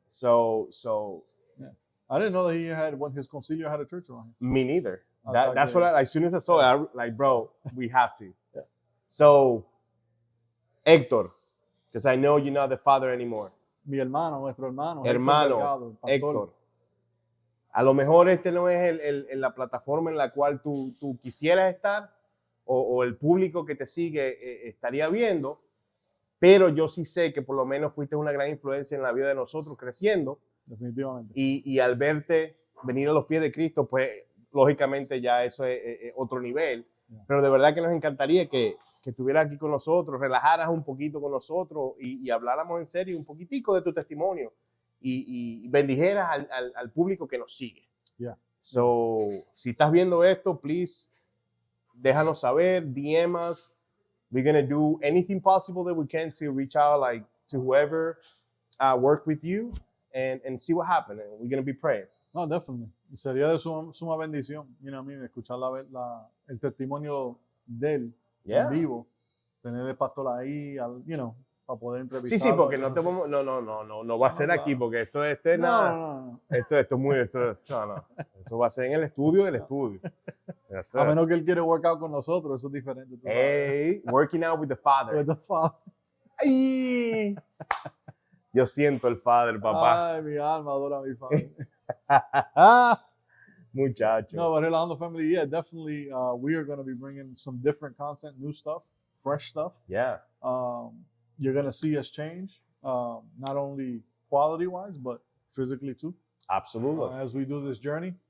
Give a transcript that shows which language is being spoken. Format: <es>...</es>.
<en>So I didn't know that he had when his concilio had a church around here. me neither. I thought That's that- what as soon as I saw it, I like, bro, we have to. Yeah. So, Héctor, because I know you're not the father anymore.</en> <es>Mi hermano, nuestro hermano. Hermano, Delgado, el pastor. Héctor. A lo mejor este no es la plataforma en la cual tú quisieras estar o el público que te sigue estaría viendo, pero yo sí sé que por lo menos fuiste una gran influencia en la vida de nosotros creciendo Definitivamente. y al verte venir a los pies de Cristo, pues lógicamente ya eso es otro nivel.</es> <en>Yeah.</en> <es>Pero de verdad que nos encantaría que estuvieras aquí con nosotros, relajaras un poquito con nosotros y habláramos en serio un poquitico de tu testimonio y bendijeras al público que nos sigue.</es> <en>Yeah.</en> <es>So, si estás viendo esto,</es> <en>please,</en> <es>déjanos saber,</es> <en>DM us. We're going to do anything possible that we can to reach out to whoever worked with you and see what happened. And we're going to be praying. No, definitely.</en> <es>Y sería de suma bendición,</es> <en>you know what I mean,</en> <es>escuchar el testimonio de él</es> <en>Yeah.</en> <es>en vivo, tener el pastor ahí,</es> <en>you know,</en> <es>para poder Sí, sí, entrevistarlo. porque no te vamos, no va a ser No, aquí, claro. porque esto es No, nada. no. Esto es muy, no. Eso va a ser en el estudio del estudio. A menos que él quiere</es> <en>work out</en> <es>con nosotros, eso es diferente. Tú sabes.</es> <en>Hey, working out with the Father. With the Father.</en> <es>Ay, yo siento el Father, papá. Ay, mi alma adora a mi Father. Muchacho.</es> <en>No, but Relajando Family, yeah, definitely we are going to be bringing some different content, new stuff, fresh stuff. Yeah. You're going to see us change, not only quality-wise, but physically too. Absolutely. As we do this journey.</en>